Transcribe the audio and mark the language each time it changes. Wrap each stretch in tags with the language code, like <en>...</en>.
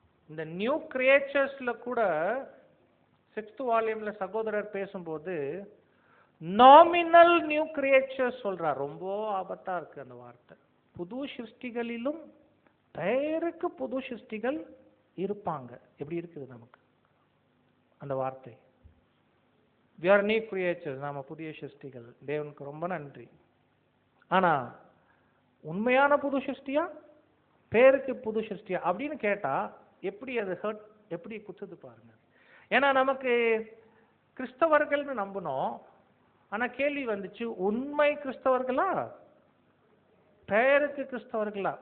<ta>இந்த நியூ கிரியேச்சர்ஸ்ல கூட 6th வால்யூம்ல சகோதரர் பேசும்போது நாமினல் நியூ கிரியேச்சர்ஸ் சொல்றார். ரொம்ப ஆபத்தா இருக்கு அந்த வார்த்தை. புது சிருஷ்டிகளிலும் பெயருக்கு புது சிருஷ்டிகள் இருப்பாங்க. எப்படி இருக்குது நமக்கு அந்த வார்த்தை?</ta> <en>we are new creatures,</en> <ta>நாம புதிய சிருஷ்டிகள். தேவனுக்கு ரொம்ப நன்றி. ஆனா உண்மையான புது சிருஷ்டியா, பேருக்கு புது சிருஷ்டியா அப்படின்னு கேட்டா எப்படி அது ஹர்ட், எப்படி குத்துது பாருங்க. ஏன்னா நமக்கு கிறிஸ்தவர்கள்னு நம்பணும். ஆனா கேள்வி வந்துச்சு, உண்மை கிறிஸ்தவர்களா, பேருக்கு கிறிஸ்தவர்களா?</ta>